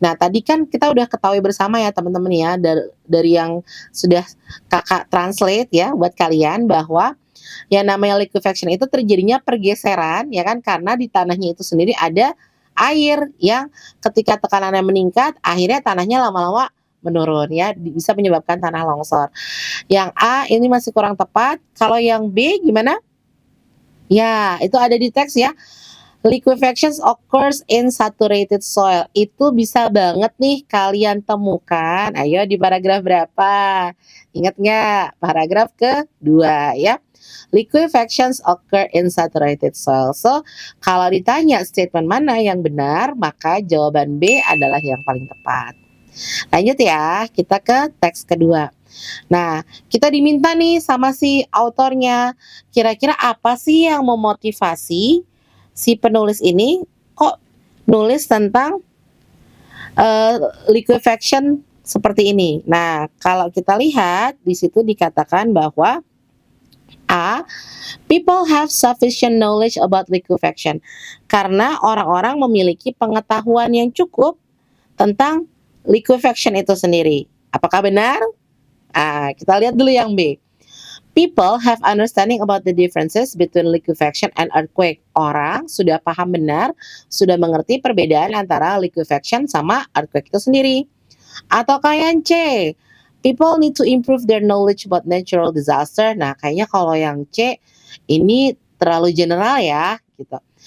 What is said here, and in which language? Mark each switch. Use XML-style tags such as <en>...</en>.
<id>Nah, tadi kan kita udah ketahui bersama ya teman-teman ya dari yang sudah kakak translate ya buat kalian bahwa yang namanya liquefaction itu terjadinya pergeseran ya kan karena di tanahnya itu sendiri ada air yang ketika tekanannya meningkat akhirnya tanahnya lama-lama menurun ya bisa menyebabkan tanah longsor. Yang A ini masih kurang tepat. Kalau yang B gimana? Ya, itu ada di teks ya.</id> <en>Liquefaction occurs in saturated soil.</en> <id>Itu bisa banget nih kalian temukan. Ayo di paragraf berapa? Ingat nggak? Paragraf kedua ya.</id> <en>Liquefactions occur in saturated soil.</en> <id>So, kalau ditanya statement mana yang benar, maka jawaban B adalah yang paling tepat. Lanjut ya, kita ke teks kedua. Nah, kita diminta nih sama si autornya, kira-kira apa sih yang memotivasi si penulis ini kok nulis tentang liquefaction seperti ini. Nah, kalau kita lihat di situ dikatakan bahwa A,</id> <en>people have sufficient knowledge about liquefaction.</en> <id>Karena orang-orang memiliki pengetahuan yang cukup tentang liquefaction itu sendiri. Apakah benar? Kita lihat dulu yang B.</id> <en>People have understanding about the differences between liquefaction and earthquake.</en> <id>Orang sudah paham benar, sudah mengerti perbedaan antara liquefaction sama earthquake itu sendiri. Atau kayak</id> <en>C, people need to improve their knowledge about natural disaster.</en> <id>Nah, kayaknya kalau yang C ini terlalu general ya, gitu.</id>